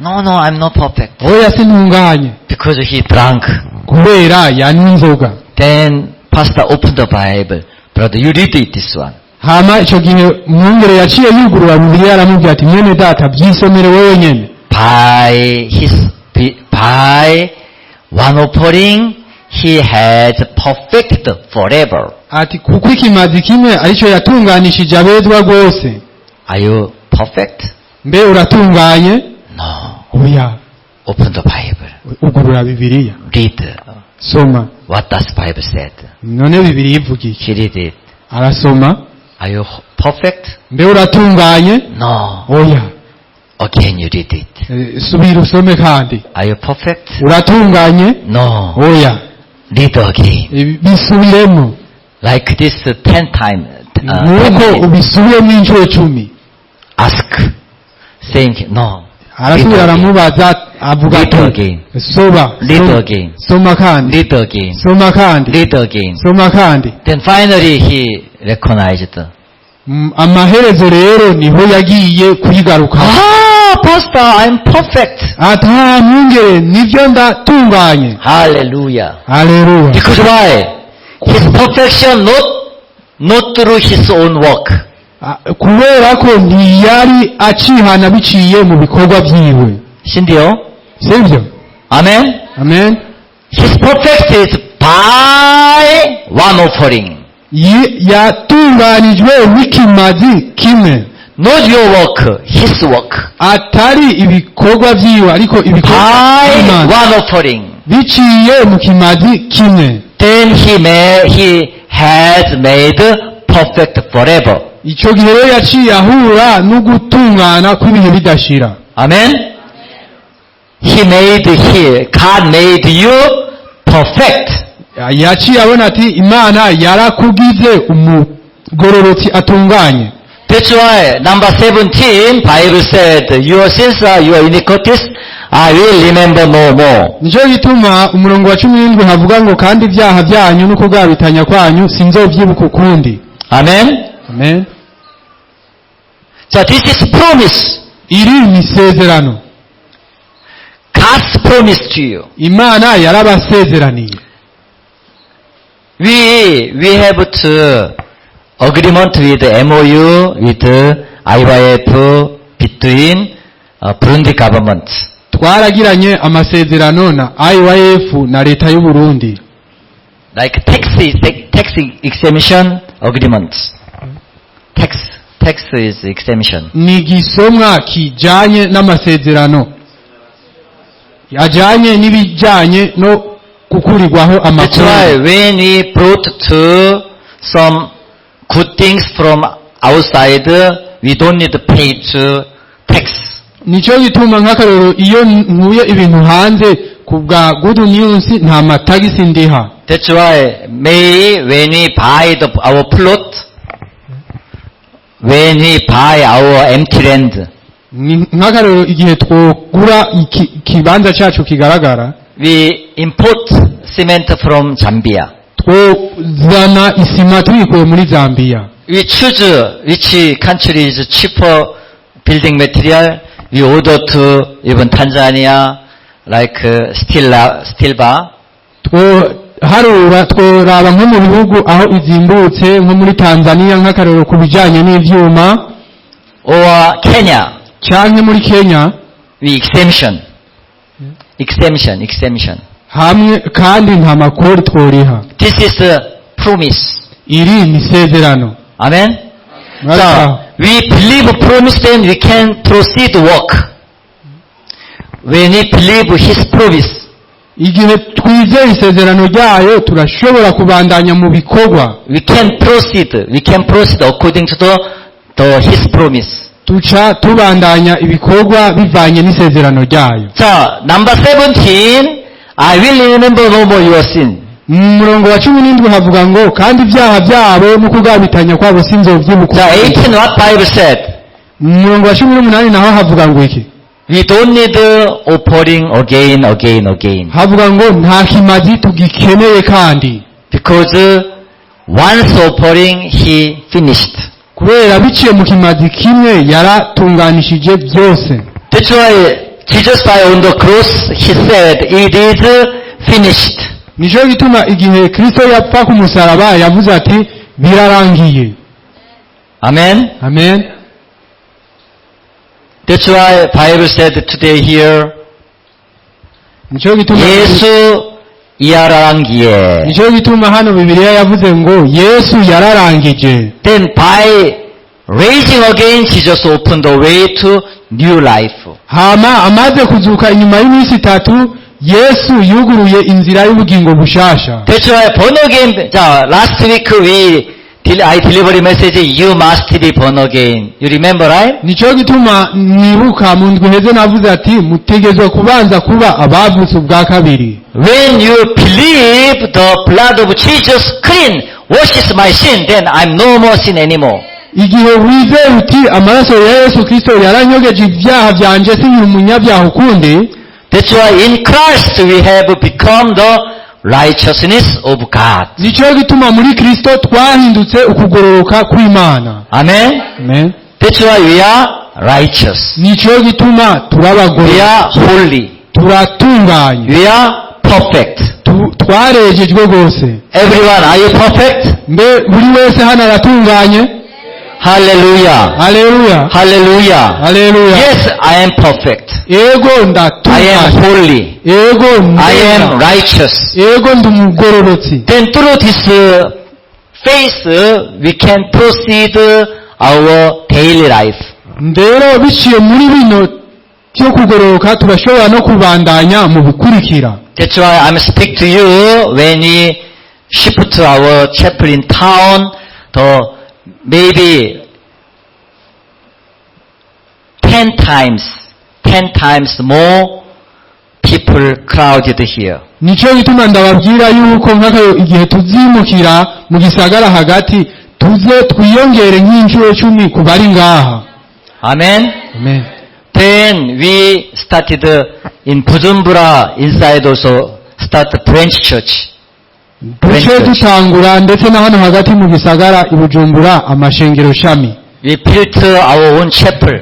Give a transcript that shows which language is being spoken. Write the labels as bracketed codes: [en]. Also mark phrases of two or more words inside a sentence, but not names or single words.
[en] No, I'm not perfect. [rn] Oya sintunganye. [en] Because he drank. [rn] Kubera yanywa inzoga. [en] Then pastor opened the Bible. Brother, you read it, this one. [rn] Hama ico gihe umwungere yaciye yugurura Bibiliya aramubwira ati mwene data byisomere wewe nyene. [en] By one offering, he has perfected forever. [rn] Ati kuko ikimazi kimwe arico yatunganishije abezwa rwose. [en] Are you perfect? [rn] Mbe uratunganye? [en] No. [rn] Oya. [en] Open the Bible. [rn] Ugurura Bibiliya. [en] Read. [rn] Soma. [en] What does Bible said? [rn] None Bibiliya ivuga iki? [en] He read it. [rn] Arasoma. [en] Are you perfect? [rn] Mbe uratunganye? [en] No. [rn] Oya. [en] Again you read it. [rn] Subira usome kandi. [en] Are you perfect? [rn] Uratunganye? [en] No. [rn] Oya. [en] Read again. [rn] Bisubiremo. [en] Like this 10 times. [rn] Nuko ubisubiremo inshuro 10. [en] Ask. Saying no. [rn] Arasubira aramubaza avuga [en] Read again. [rn] Soba. [en] Read again. [rn] Soma kandi. [en] Read again. [rn] Soma kandi. [en] Read again. [rn] Soma kandi. [en] Then finally he recognized. [rn] Amaherezo rero niho yagiye kuyigaruka. [en] Pastor, I'm perfect. [rn] Ata mwungere nivyo ndatunganye. [en] Hallelujah. [rn] Hallelujah. [en] Because why? His perfection not through his own work. [rn] Kubera ko ntiyari acihana biciye mu bikorwa byiwe. Sindio? Sivyo? [en] Amen. [rn] Amen. [en] His perfect is by one offering. [rn] Yatunganijwe n'ikimazi kimwe. [en] Not your work, his work. [rn] Atari ibikorwa byiwe ariko ibikorwa [en] by one offering. [rn] Biciye mu kimazi kimwe. [en] Then he has made perfect forever. [rn] Ico gihe rero yaciye ahura no gutungana kw'ibihe bidashira. [en] Amen. God made you perfect. [rn] Yaciye abona ati Imana yarakugize umugororotsi atunganye. [en] That's why number 17 Bible said, your sins are your iniquities, I will remember no more. [rn] Nico gituma umurongo wa 17 havuga ngo kandi ibyaha byanyu no kugabitanya kwanyu sinzovyibuka ukundi. [en] Amen. [rn] Amen. [en] So this is promise. [rn] Iri ni sezerano. [en] God's promise to you. [rn] Imana yarabasezeraniye. [en] We have to agreement with MOU with IYF between Burundi government. [rn] Twaragiranye amasezerano na IYF na leta y'u Burundi. [en] Like tax exemption agreements. Tax is exemption. [rn] Ni gisomwa kijanye n'amasezerano. Yajanye n'ibijanye no kukurirwaho amakuru. [en] That's why when we brought to some good things from outside, we don't need to pay to tax. [rn] Nico gituma nk'akarero iyo nkuye ibintu hanze kubwa [en] good news [rn] nta matagisi ndiha. [en] That's why when we buy our plot, when we buy our empty land, [rn] nk'akarero igihe twogura ikibanza cyacu kigaragara, [en] we import cement from Zambia. [rn] Twozana isima tuyikuye muri Zambia. [en] We choose which country is cheaper building material. We order to even Tanzania, like steel bar. [rn] Tworaba nko mu bihugu aho izimbutse nko muri Tanzania nk'akarero ku bijanye n'ivyuma, [en] or Kenya. [rn] Canke muri Kenya. [en] We exemption. [rn] Hamwe kandi nta makuru tworiha. [en] This is the promise. [rn] Iri ni sezerano. [en] Amen. So we believe promise, then we can proceed work. When we believe his promise, [rn] igihe twizeye isezerano ryayo turashobora kubandanya mu bikorwa. [en] We can proceed according to his promise. [rn] Tuca tubandanya ibikorwa bivanye n'isezerano ryayo. [en] So number 17, I will remember no more your sin. [rn] Murongo wa 17 havuga ngo kandi ibyaha byabo no kugabitanya kwabo sinzovyibuka. [en] So 18 what Bible said? [rn] Murongo wa 18 naho havuga ngo iki? [en] We don't need offering again. [rn] havuga ngo nta kimazi tugikeneye kandi, [en] Because once offering, he finished. [rn] kubera biciye mu kimazi kimwe yaratunganishije byose. [en] That's why Jesus died on the cross, he said, it is finished. [rn] Nico gituma igihe Kristo yapfa ku musaraba yavuze ati birarangiye. [en] Amen? [rn] Amen. [en] That's why Bible said today here, [rn] Nico gituma 예수 이하랑기에. Nico gituma hano Bibiliya yavuze ngo Yesu yararangije. [en] Then by raising again, Jesus opened the way to new life. [rn] Hama amaze kuzuka inyuma y'iminsi 3 Yesu yuguruye inzira y'ubugingo bushasha. [en] That's why born again. Last week I delivered a message. You must be born again. You remember, right? [rn] Nico gituma nibuka mu ndwi heze navuze ati mutegezwe kubanza kuba abavutse ubwa kabiri. [en] When you believe the blood of Jesus clean washes my sin, then I'm no more sin anymore. [rn] Igihe wizeye uti amaraso ya Yesu Kristo yaranyogeje ibyaha byanje sinkiri umunyabyaha ukundi. [en] That's why in Christ we have become the righteousness of God. [rn] Nico gituma muri Kristo twahindutse ukugororoka kw'Imana. [en] Amen? [rn] Amen. [en] That's why we are righteous. [rn] Nico gituma [en] We [rn] turabagororoka, [en] are holy. [rn] turatunganye, [en] We are perfect. [rn] twarejejwe gose. [en] Everyone, are you perfect? [rn] Mbe buri wese hano aratunganye? [en] Hallelujah. [rn] Haleluya. [en] Hallelujah. [rn] Haleluya. [en] Yes, I am perfect. [rn] Ego [en] I am [rn] ndatunganye. [en] holy. [rn] Ego [en] I am [rn] ndera. [en] righteous. [rn] Ego ndumugororotsi. [en] Then through this faith, we can proceed our daily life. [rn] Ndero biciye muri bino cyo kugororoka turashobora no kubandanya mu bikurikira. [en] That's why I'm speak to you when we shift to our chapel in town, maybe 10 times more people crowded here. [rn] Nico gituma ndababwira yuko nk'akayo igihe tuzimukira mu gisagara hagati tuze twiyongere nk'inshuro 10 ku bari ngaha. [en] Amen? [rn] Amen. [en] Then we started in Bujumbura inside also start a branch church. [rn] Duce dutangura ndetse na hano hagati mu gisagara i Bujumbura amashengero shami. [en] We built our own chapel.